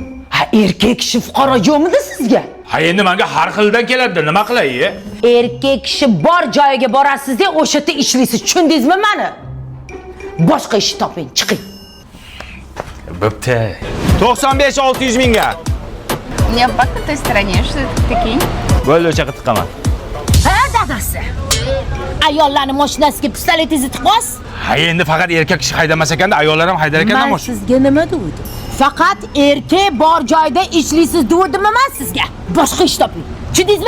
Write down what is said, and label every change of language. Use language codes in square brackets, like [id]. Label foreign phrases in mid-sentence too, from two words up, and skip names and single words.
[uz] Ha, erkak kishi fuqaro yo'qmidi sizga? Ha, endi menga har xildan keladi, nima qilay? Erkak kishi bor joyiga borasiz-da, o'sha yerda ishlaysiz. Tushundingizmi meni? Boshqa ish toping, chiqing. Bo'pti. 95-600 mingga. [ru] Не по той стороне, что такие? [uz] Bo'ldi, o'sha qilib tiqaman. Ha, dadasi. Ayollarning mashinasiga pistoletingizni tiqasiz? Ha, endi faqat erkak kishi haydamas ekanda, ayollar ham haydar ekan Men mashina. sizga nima dedim? Faqat erkak bor joyda ishlaysiz dedim men sizga. Boshqa ish toping. Tushundingizmi?